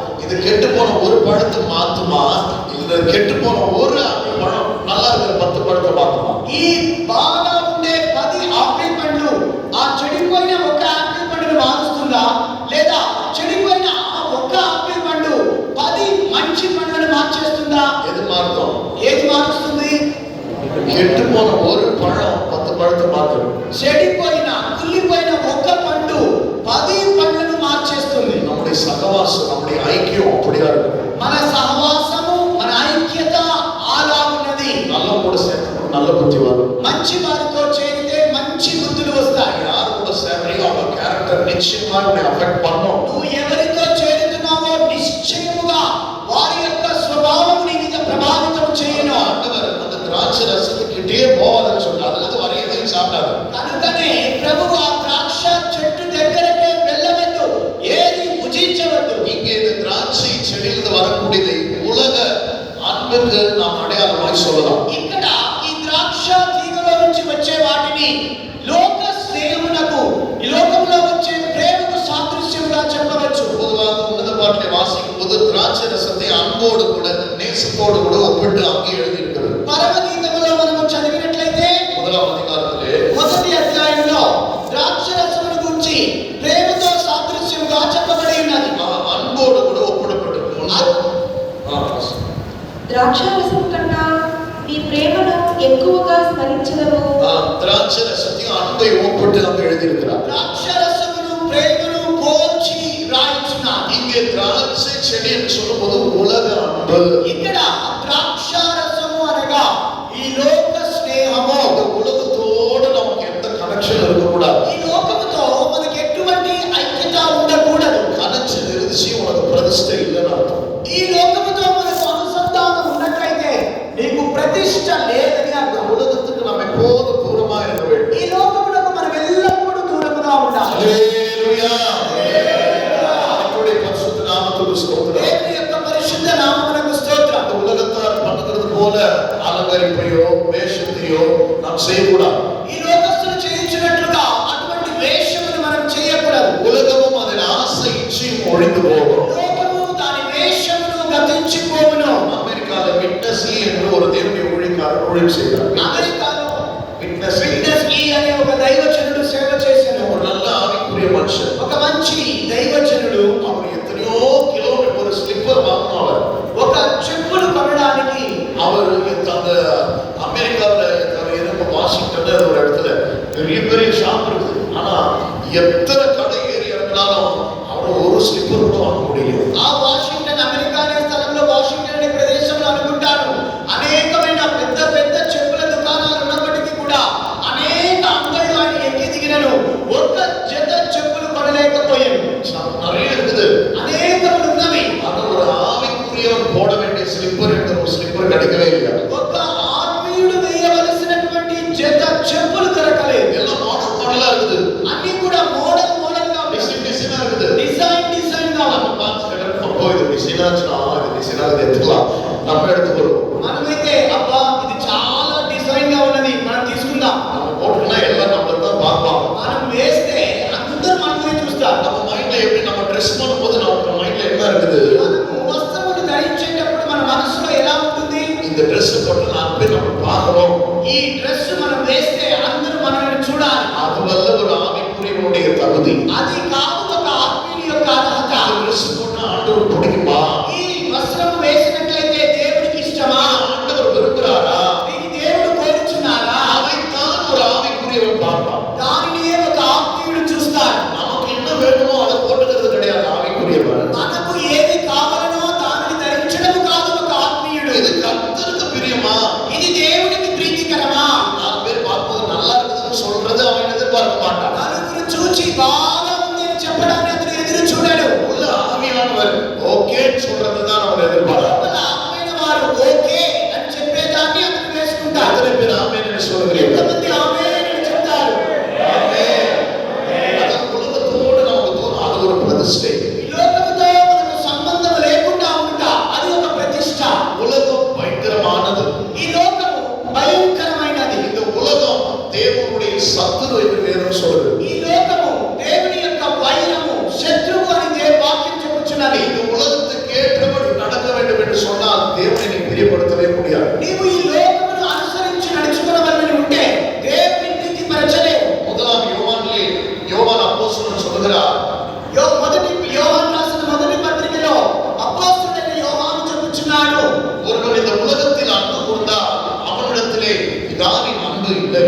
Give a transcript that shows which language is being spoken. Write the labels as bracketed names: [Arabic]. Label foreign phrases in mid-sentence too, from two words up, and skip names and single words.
[Tamil] இது கெட்டு போன ஒரு பழத்தை மாத்துமா, இல்ல கெட்டு போன ஒரு ஆப்பிள் பழம் நல்லா இருக்கிற 10 பழத்தை மாத்துமா? [Telugu] ఈ బాగా ఉండే 10 ఆపిల్ పండ్లు ఆ చెడిపోయిన ఒక ఆపిల్ పండును మారుస్తుందా, లేదా చెడిపోయిన ఆ ఒక్క ఆపిల్ పండు 10 మంచి పండ్లను మార్చేస్తుందా? [Tamil] எது மாறும்? [Telugu] ఏది మారుస్తుంది? [Tamil] கெட்டு போன ஒரு பழம் 10 பழத்தை மாத்தும். [Telugu] చెడిపోయిన కుళ్ళిపోయిన ఒక్క పండు 10 పండ్లను మార్చేస్తుంది. [Tamil] நம்முடைய சகவாசம், நம்முடைய ஐக்கியம் அப்படியா இருக்கு. [Telugu] మన సహవాసము, మన ఐక్యత అలా ఉన్నది. [Tamil] நல்ல கூட சேர்ந்து நல்ல புத்தி வரும். [Telugu] మంచి వారితో చేరితే మంచి బుద్ధులు వస్తాయి. [Tamil] யார் கூட சேர்றீங்க அவங்க கேரக்டர் நிச்சயமா உன்னை அஃபெக்ட் பண்ணும். [Telugu] నువ్వు ఎవరితో చేరుతున్నావో నిశ్చయముగా వారి యొక్క స్వభావం నీ మీద ప్రభావితం చేయను. [Tamil] ஆண்டவர் அந்த திராட்சை ரசத்துக்கிட்டே போவாதன்னு சொன்னார். அது வரை எதையும் சாப்பிடாது. [Telugu] కనుకనే ప్రభువు ఆ ద్రాక్ష చెట్టు దగ్గరకే వెళ్ళవద్దు, ఏది భుజించవద్దు. [Tamil] இங்கே இந்த திராட்சை செடியிலிருந்து வரக்கூடியதை உலக அன்புக்கு நாம் அடையாளமாய் சொல்லலாம். [Telugu] ఇక్కడ ఈ ద్రాక్ష తీగలో నుంచి వచ్చే వాటిని లోక స్నేహమునకు, ఈ లోకంలో వచ్చే ప్రేమకు సాదృశ్యంగా చెప్పవచ్చు. [Tamil] பொதுவாக உன்னத பாட்டிலே வாசிக்கும் போது திராட்சை ரசத்தை அன்போடு கூட நேசத்தோடு கூட ஒப்பிட்டு அங்கே எழுதியிருக்கிறது. [Telugu] పరమగీతములో మనము చదివినట్లయితే [Tamil] 1వ அதிகாரத்திலே [Telugu] మొదటి అధ్యాయంలో ద్రాక్ష రసమును గురించి ప్రేమతో సాదృశ్యంగా చెప్పబడి ఉన్నది. [Tamil] அன்போடு கூட ஒப்பிடப்பட்டு [Telugu] ద్రాక్షారసం కన్నా నీ ప్రేమను ఎక్కువగా స్మరించదము. [Tamil] திராட்சை ரசத்தையும் அன்பை ஒப்பிட்டு அங்கே எழுதியிருக்கிறார். [Telugu] ద్రాక్ష రసమును ప్రేమను పోల్చి రాయించున్నారు. [Tamil] இங்கே திராட்சை செடி என்று சொல்லும்போது உலக அன்பு. [Telugu] ఇక్కడ ద్రాక్ష రసము అనగా ఈ లోక స్నేహము. [Tamil] இந்த உலகத்தோடு நமக்கு எந்த கனெக்ஷன் இருக்கக்கூடாது. [Telugu] ఈ లోకముతో మనకి ఎటువంటి ఐక్యత ఉండకూడదు. [Tamil] கனெக்ஷன் இருந்துச்சு உனக்கு பிரதிஷ்டை இல்லைன்னு அர்த்தம். [Telugu] ఈ లోకముతో మనకు అనుసంధానం ఉన్నట్లయితే నీకు ప్రతిష్ట లేదని అర్థం. [Tamil] உலகத்துக்கு நாம் எப்போதும் தூரமா இருக்க வேண்டும். [Telugu] ఈ లోకములకు మనం ఎల్లప్పుడూ దూరముగా ఉండాలి. [Tamil] ஹல்லேலூயா. கர்த்தருடைய பரிசுத்த நாமத்துக்கு ஸ்தோத்திரம். [Telugu] దేవుని యొక్క పరిశుద్ధ నామమునకు స్తోత్రం. [Tamil] அந்த உலகத்தார் பண்ணுகிறது போல அலங்கரிப்பையோ வேஷத்தையோ நாம் செய்யக்கூடாது. [Telugu] ఈ లోకస్తులు చేయించినట్లుగా అటువంటి వేషమును మనం చేయకూడదు. [Tamil] உலகமும் அதன் ஆசை இச்சையும் ஒழிந்து போகும். [Telugu] లోకము దాని వేషమును గతించిపోవును. [Tamil] அமெரிக்கால விட்னஸ் என்று ஒரு தேவனுடைய ஊழியக்காரர் ஊழியம் செய்தார். [Telugu] అమెరికాలో [Tamil] விட்னஸ் [Telugu] విట్నెస్ ఈ అనే ఒక దైవజనుడు సేవ చేశాడు. [Tamil] ஒரு நல்ல ஆவிக்குரிய மனுஷன். [Telugu] ఒక మంచి దైవజనుడు. [Tamil] அவர் எத்தனையோ கிலோமீட்டர் ஒரு ஸ்லிப்பர் வாங்கணும். அவர் [Telugu] ఒక చెప్పులు కొనడానికి [Tamil] அவர் அந்த அமெரிக்காவில் இருந்த வாஷிங்டன் ஒரு இடத்துல பெரிய பெரிய ஷாப் இருக்குது. ஆனா எத்தனை கடை ஏறி இறங்கினாலும் அவர் ஒரு ஸ்லிப்பர் கூட வாங்க முடியல. [Telugu] ఆ వాషింగ్టన్ అమెరికా అనే స్థలంలో వాషింగ్టన్ అనే ప్రదేశంలో అనుకుంటాను అనేకమైన పెద్ద పెద్ద చెప్పుల దుకాణాలు ఉన్నప్పటికీ కూడా అనేక అంగళ్ళు ఆయన ఎక్కి దిగినను ఒక్క జత చెప్పులు కొనలేకపోయాను. [Tamil] நிறைய இருக்குது. [Telugu] అనేకములు ఉన్నవి. [Tamil] ஆனா ஒரு ஆவிக்குரியவன் போட வேண்டிய ஸ்லிப்பர் என்ற ஒரு ஸ்லிப்பர் கிடைக்கவே இல்லை. [Telugu] ఒక్క ఆత్మీయుడు వేయవలసినటువంటి జత చెప్పులు దొరకలేదు. [Tamil] எல்லாம் மாடல் மாடலா இருக்குது. [Telugu] అన్ని కూడా మోడల్ మోడల్ గా [Tamil] டிசைன் டிசைனா இருக்குது. [Telugu] డిజైన్ డిజైన్ గా [Tamil] நம்ம பார்த்து கிடப்போ இது டிசைனாச்சுனா இது டிசைனாக எடுத்துக்கலாம், நம்ம எடுத்துக்கிறோம். [Telugu] మనమైతే అబ్బా ఇది చాలా డిజైన్ గా ఉన్నది మనం తీసుకుందాం. [Tamil] நம்ம போட்டுனா எல்லாம் நம்மள தான் பார்ப்பாங்க. [Telugu] మనం వేస్తే అందరూ మనమే చూస్తారు. [Tamil] நம்ம மைண்ட்ல எப்படி நம்ம ட்ரெஸ் பண்ணும்போது நம்ம மைண்ட்ல என்ன இருக்குது? [Telugu] మనము వస్త్రములు ధరించేటప్పుడు మన మనసులో ఎలా ఉంటుంది? [Tamil] இந்த ட்ரெஸ் போட்டு நான் போய் நம்ம பார்க்கிறோம். [Telugu] ఈ డ్రెస్ మనం వేస్తే అందరూ మనల్ని చూడాలి. [Tamil] அதுவல்ல ஒரு ஆவிக்குரியவனுடைய தகுதி. [Telugu] అది కాదు ఒక ఆత్మీయుని యొక్క అర్హత. [Tamil] அந்த ட்ரெஸ் போட்டா ஆண்டவர் பிடிக்குமா? [Telugu] ఈ వస్త్రం వేసినట్లయితే దేవుడికి ఇష్టమా? [Tamil] ஆண்டவர் விரும்புறாரா? [Telugu] దీన్ని దేవుడు కోరుచున్నారా? [Tamil] அதைத்தான் ஒரு ஆவிக்குரியவன் பார்ப்பான். [Telugu] దానినే ఒక ఆత్మీయుడు చూస్తాడు. [Tamil] நமக்கு என்ன வேணுமோ அதை போட்டுக்கிறது கிடையாது ஆவிக்குரியவன். [Telugu] మనకు ఏది కావాలనో దానిని ధరించడం కాదు ఒక ఆత్మీయుడు. [Tamil] இது கர்த்தருக்கு பிரியமா? [Telugu] ఇది దేవునికి ప్రీతికరమా? [Tamil] 4 பேர் பார்க்கும்போது நல்லா இருக்குதுன்னு சொல்றது அவன் எதிர்பார்க்க மாட்டான். [Telugu] నలుగురు చూచి బాగా ఉంది అని చెప్పడాన్ని అతను ఎదురు చూడడు. [Tamil] உள்ள ஆவியானவர் ஓகேன்னு சொல்றது தான் அவன் எதிர்பார்ப்பான். [Telugu] లోపల ఆత్మీయుని వారు ఓకే అని చెప్పేదాన్ని అతను వేసుకుంటాడు. [Tamil] எத்தனை பேர் ஆமென்னு சொல்லுகிறீர்கள்? [Telugu] ఎంతమంది ఆమేన్ అని చెప్తారు? [Tamil] ஆமென். அது உலகத்தோடு நமக்கு தூரம், அது ஒரு பிரதிஷ்டை. [Telugu] ఈ లోకముతో మనకు సంబంధం లేకుండా ఉంటా, అది ఒక ప్రతిష్ట. [Tamil] உலகம் பயங்கரமானது. [Telugu] ఈ లోకము భయంకరమైనది. [Tamil] இந்த உலகம் தேவனுடைய சத்துரு என்று வேதம் சொல்லுது. [Telugu] ఈ లోకము దేవుని యొక్క వైరము, శత్రువు అని వాక్యం చెప్పుచున్నది. [Tamil] இந்த உலகத்துக்கே பிரியப்படுத்தவே முடியாது. [Telugu] నీవు ఈ లోకమును అనుసరించి నడుచుకున్నవని ఉంటే దేవుని ప్రీతి పరచలేవు. [Tamil] முதலாம் யோவான் அப்போஸ்தலன் சொல்கிறார், [Telugu] యోహాను రాసిన మొదటి పత్రికలో అపోస్తలుడైన యోహాను చెప్పుచున్నాడు, [Tamil] ஒருவன் இந்த உலகத்தில் அன்பு கூர்ந்தால் அவனிடத்திலே பிதாவின் அன்பு இல்லை.